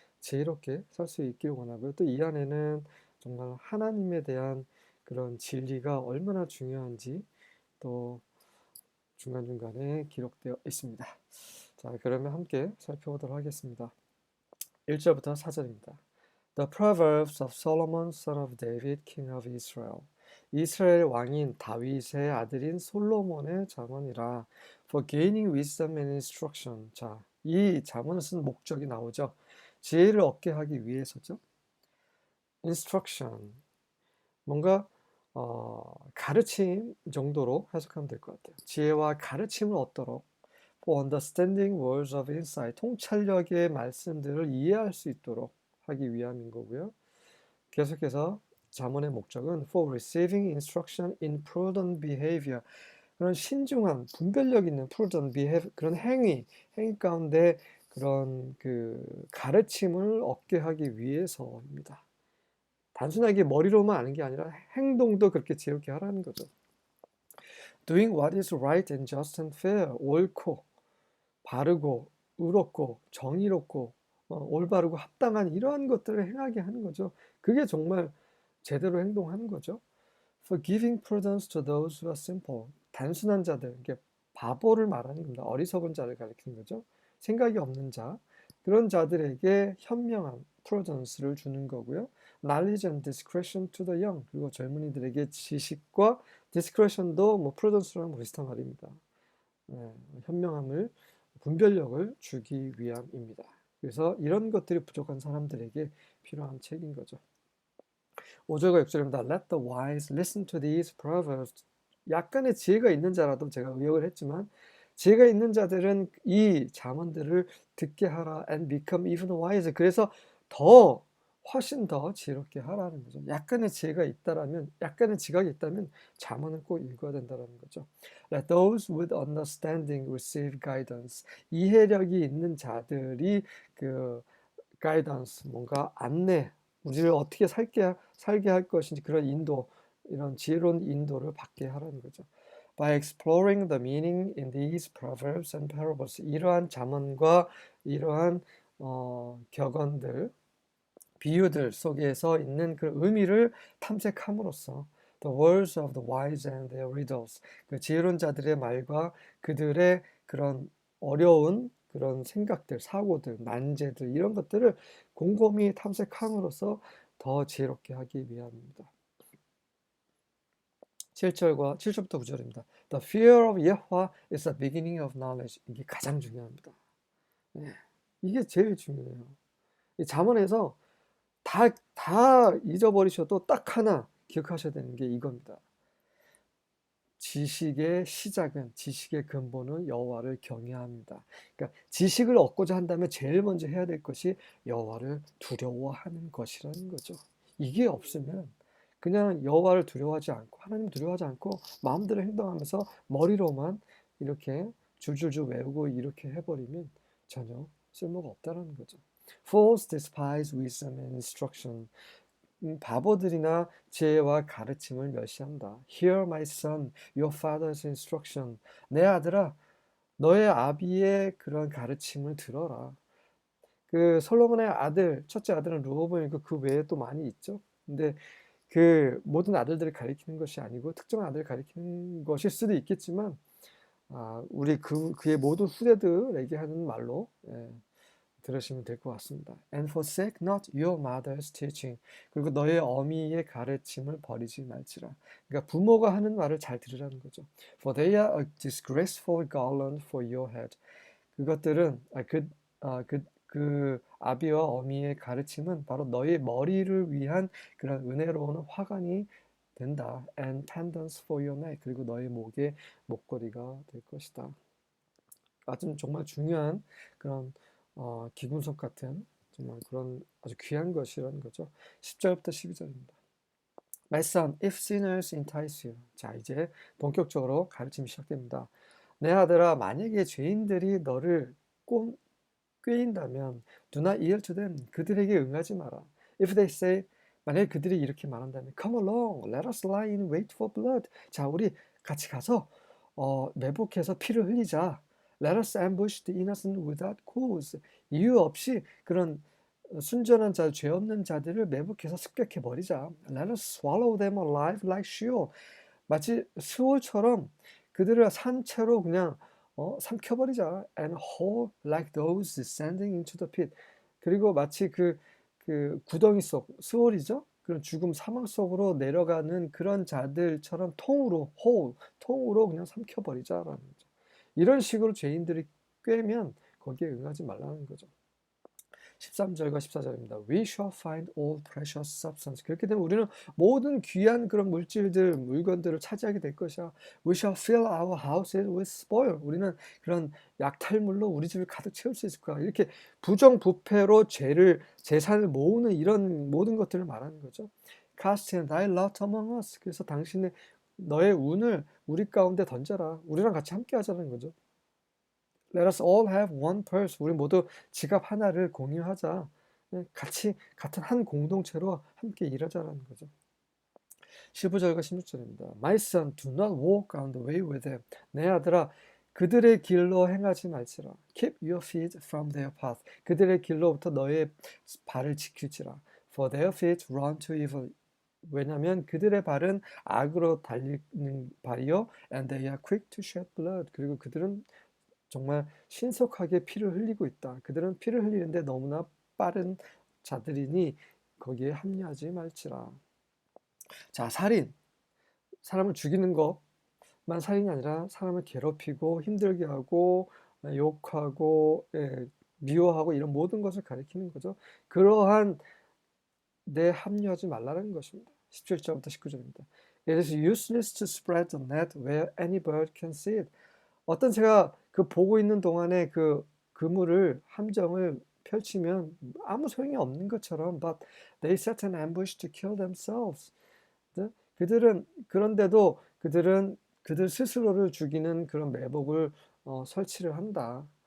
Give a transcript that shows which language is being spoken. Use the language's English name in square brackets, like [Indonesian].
[Korean] 지혜롭게 살 수 있길 원하고요. 또 이 안에는 정말 하나님에 대한 그런 진리가 얼마나 중요한지 또 중간중간에 기록되어 있습니다. 자, 그러면 함께 살펴보도록 하겠습니다. 1절부터 4절입니다. [English] The Proverbs of Solomon, son of David, king of Israel. [Korean] 이스라엘 왕인 다윗의 아들인 솔로몬의 잠언이라. [English] For gaining wisdom and instruction. [Korean] 자, 이 잠언을 쓴 목적이 나오죠. 지혜를 얻게 하기 위해서죠. [English] Instruction. [Korean] 뭔가 가르침 정도로 해석하면 될 것 같아요. 지혜와 가르침을 얻도록 [English] for understanding words of insight, [Korean] 통찰력의 말씀들을 이해할 수 있도록 하기 위함인 거고요. 계속해서 잠언의 목적은 [English] for receiving instruction in prudent behavior, [Korean] 그런 신중한 분별력 있는 [English] prudent behavior, [Korean] 그런 행위 가운데 그런 그 가르침을 얻게 하기 위해서입니다. 단순하게 머리로만 아는 게 아니라 행동도 그렇게 지혜롭게 하라는 거죠. [English] Doing what is right and just and fair, [Korean] 옳고 바르고 의롭고 정의롭고 올바르고 합당한 이러한 것들을 행하게 하는 거죠. 그게 정말 제대로 행동하는 거죠. [English] For giving prudence to those who are simple. [Korean] 단순한 자들, 이게 바보를 말하는 겁니다. 어리석은 자를 가리키는 거죠. 생각이 없는 자, 그런 자들에게 현명함, prudence를 주는 거고요. [English] Knowledge and discretion to the young. [Korean] 그리고 젊은이들에게 지식과 discretion도 뭐 prudence랑 비슷한 말입니다. 현명함을, 분별력을 주기 위함입니다. 그래서 이런 것들이 부족한 사람들에게 필요한 책인 거죠. 5절과 6절입니다. [English] Let the wise listen to these proverbs. [Korean] 약간의 지혜가 있는 자라도 제가 의역을 했지만 지혜가 있는 자들은 이 잠언들을 듣게 하라 [English] and become even wiser. [Korean] 그래서 훨씬 더 지혜롭게 하라는 거죠. 약간의 지혜가 있다라면, 약간의 지각이 있다면 잠언은 꼭 읽어야 된다는 거죠. [English] Let those with understanding receive guidance. [Korean] 이해력이 있는 자들이 그 guidance, 뭔가 안내, 우리를 어떻게 살게 할 것인지 그런 인도, 이런 지혜로운 인도를 받게 하라는 거죠. [English] By exploring the meaning in these proverbs and parables. [Korean] 이러한 잠언과 이러한 격언들, 비유들 속에서 있는 그 의미를 탐색함으로써 [English] the words of the wise and their riddles, [Korean] 그 지혜로운 자들의 말과 그들의 그런 어려운 그런 생각들, 사고들, 난제들 이런 것들을 곰곰이 탐색함으로써 더 지혜롭게 하기 위함입니다. 7절부터 9절입니다. [English] The fear of Yahweh is the beginning of knowledge. [Korean] 이게 가장 중요합니다. 네, 이게 제일 중요해요. 이 잠언에서 다 잊어버리셔도 딱 하나 기억하셔야 되는 게 이겁니다. 지식의 시작은, 지식의 근본은 여호와를 경외합니다. 그러니까 지식을 얻고자 한다면 제일 먼저 해야 될 것이 여호와를 두려워하는 것이라는 거죠. 이게 없으면 그냥 여호와를 두려워하지 않고 하나님 두려워하지 않고 마음대로 행동하면서 머리로만 이렇게 줄줄줄 외우고 이렇게 해버리면 전혀 쓸모가 없다는 거죠. [English] Fools despise wisdom and instruction. [Korean] 바보들이나 지혜와 가르침을 멸시한다. [English] Hear my son, your father's instruction. [Korean] 내 아들아, 너의 아비의 그런 가르침을 들어라. 그 솔로몬의 아들, 첫째 아들은 르호보암이고 그 외에 또 많이 있죠. 근데 그 모든 아들들을 가리키는 것이 아니고 특정한 아들을 가리키는 것일 수도 있겠지만, 우리 그의 모든 후대들에게 하는 말로 들으시면 될 것 같습니다. [English] And forsake not your mother's teaching. [Korean] 그리고 너의 어미의 가르침을 버리지 말지라. 그러니까 부모가 하는 말을 잘 들으라는 거죠. [English] For they are a disgraceful garland for your head. [Korean] 그것들은 그 아비와 어미의 가르침은 바로 너의 머리를 위한 그런 은혜로운 화관이 된다. [English] And pendants for your neck. [Korean] 그리고 너의 목에 목걸이가 될 것이다. 아주 정말 중요한 그런 기군석 같은 정말 그런 아주 귀한 것이라는 거죠. 10절부터 12절입니다. [English] My son, if sinners entice you. [Korean] 자, 이제 본격적으로 가르침이 시작됩니다. 내 아들아, 만약에 죄인들이 너를 꾀인다면 [English] do not yield to them. [Korean] 그들에게 응하지 마라. [English] If they say, [Korean] 만약에 그들이 이렇게 말한다면 [English] come along, let us lie in wait for blood. [Korean] 자, 우리 같이 가서 매복해서 피를 흘리자. [English] Let us ambush the innocent without cause. [Korean] 이유 없이 그런 순전한 자, 죄 없는 자들을 매복해서 습격해 버리자. [English] Let us swallow them alive like Sheol. [Korean] 마치 스올처럼 그들을 산채로 그냥 삼켜버리자. [English] And whole like those descending into the pit. [Korean] 그리고 마치 그 구덩이 속, 스올이죠? 그런 죽음 사망 속으로 내려가는 그런 자들처럼 통으로 그냥 삼켜버리자라는 거죠. 이런 식으로 죄인들이 꿰면 거기에 응하지 말라는 거죠. 13절과 14절입니다. [English] We shall find all precious substance. [Korean] 그렇게 되면 우리는 모든 귀한 그런 물질들, 물건들을 차지하게 될 것이야. [English] We shall fill our houses with spoil. [Korean] 우리는 그런 약탈물로 우리 집을 가득 채울 수 있을 거야. 이렇게 부정부패로 재산을 모으는 이런 모든 것들을 말하는 거죠. [English] Cast in thy lot among us. [Korean] 그래서 당신의 너의 운을 우리 가운데 던져라. 우리랑 같이 함께 하자는 거죠. [English] Let us all have one purse. [Korean] 우리 모두 지갑 하나를 공유하자. 같이 같은 한 공동체로 함께 일하자라는 거죠. 15절과 16절입니다. [English] My son, do not walk on the way with them. [Korean] 내 아들아, 그들의 길로 행하지 말지라. [English] Keep your feet from their path. [Korean] 그들의 길로부터 너의 발을 지키지라. [English] For their feet run to evil. [Korean] 왜냐하면 그들의 발은 악으로 달리는 발이요. [English] And they are quick to shed blood. [Korean] 그리고 그들은 정말 신속하게 피를 흘리고 있다. 그들은 피를 흘리는데 너무나 빠른 자들이니 거기에 합류하지 말지라. 자, 살인. 사람을 죽이는 것만 살인이 아니라 사람을 괴롭히고 힘들게 하고 욕하고 미워하고 이런 모든 것을 가리키는 거죠. 그러한 데 합류하지 말라는 것입니다. 17절부터 19절입니다. [English] It is useless to spread the net where any bird can see it. [Korean] 어떤 새가 그 보고 있는 동안에 그 그물을 함정을 펼치면 아무 소용이 없는 것처럼 [English] but they set an ambush to kill themselves. [Korean] 그런데도 그들은 그들 스스로를 죽이는 그런 매복을 설치를 한다.